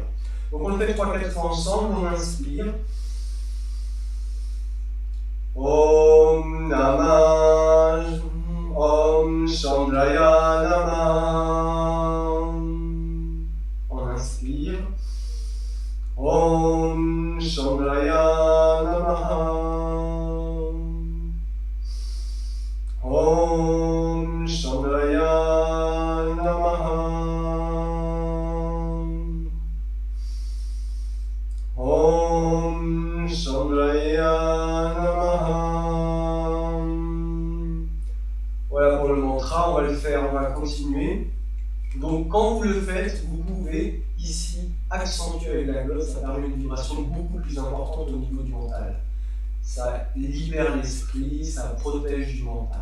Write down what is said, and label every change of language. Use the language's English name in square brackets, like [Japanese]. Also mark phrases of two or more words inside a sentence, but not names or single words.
[French] Donc on le fait 3-4 fois ensemble, on inspire. [Sanskrit] ॐ नमः, ॐ चन्द्राय नमः. [French] On inspire. [Sanskrit] ॐ चन्द्राय नमः. ॐ चन्द्राय नमः. ॐ चन्द्राय नमः. [French] Voilà pour le mantra, on va le faire, on va continuer. Donc quand vous le faites, vous pouvez ici accentuer avec la glotte, ça permet une vibration beaucoup plus importante au niveau du mental. Ça libère l'esprit, ça protège du mental.